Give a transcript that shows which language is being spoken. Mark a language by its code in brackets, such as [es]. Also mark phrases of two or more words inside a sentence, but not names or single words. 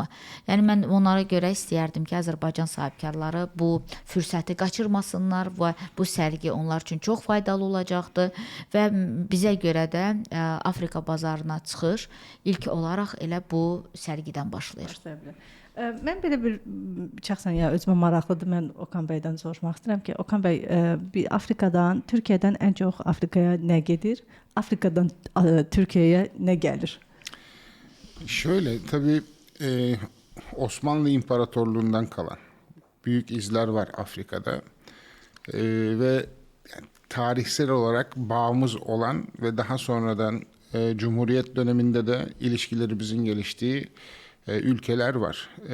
[az] Yəni mən onlara görə istəyərdim ki, Azərbaycan sahibkarları bu fürsəti qaçırmasınlar və bu sərgi onlar üçün çox faydalı olacaqdır və bizə görə də Afrika bazarına çıxış ilk olaraq elə bu sərgidən başlayır. Mən belə bir şəxsən özümə maraqlıdır. Mən Okan bəydən soruşmaq istəyirəm ki, Okan bəy, Afrikadan, Türkiyədən ən çox Afrikaya nə gedir? Afrikadan Türkiyəyə nə gəlir? [tr] Şöyle, tabii Osmanlı İmparatorluğundan kalan büyük izler var Afrika'da ve yani, tarihsel olarak bağımız olan ve daha sonradan Cumhuriyet döneminde de ilişkilerimizin geliştiği ülkeler var.